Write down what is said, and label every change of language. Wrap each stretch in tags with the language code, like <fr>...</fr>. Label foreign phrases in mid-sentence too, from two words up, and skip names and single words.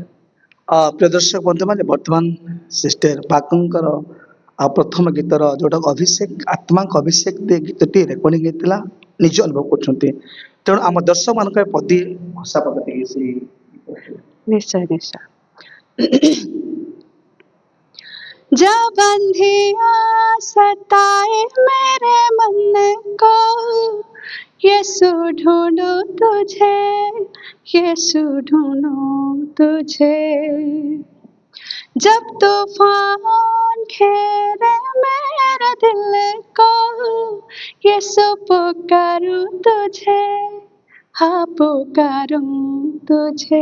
<or>ପ୍ରିୟ ଦର୍ଶକ ବନ୍ଧୁମାନେ, ବର୍ତ୍ତମାନ ସିଷ୍ଟର ବାଗଙ୍କର ପ୍ରଥମ ଗୀତର ଯୋଉଟା ଅଭିଷେକ, ଆତ୍ମାଙ୍କ ଅଭିଷେକ ଗୀତଟି ରେକର୍ଡିଂ ହେଇଥିଲା, ନିଜ ଅନୁଭବ କରୁଛନ୍ତି। ତେଣୁ ଆମ ଦର୍ଶକ ମାନଙ୍କ ପଦୀ ଭାଷା ପଦ ଟିକେ ସେଇ ନିଶ୍ଚୟ ନିଶ୍ଚୟ।</or> <hi>जब अंधिया सताए मेरे मन को, यीशु ढूंढूं तुझे, यीशु ढूंढूं तुझे। जब तूफान घेरे मेरे दिल को, यीशु पुकारूं तुझे, हाँ पुकारूं तुझे।</hi>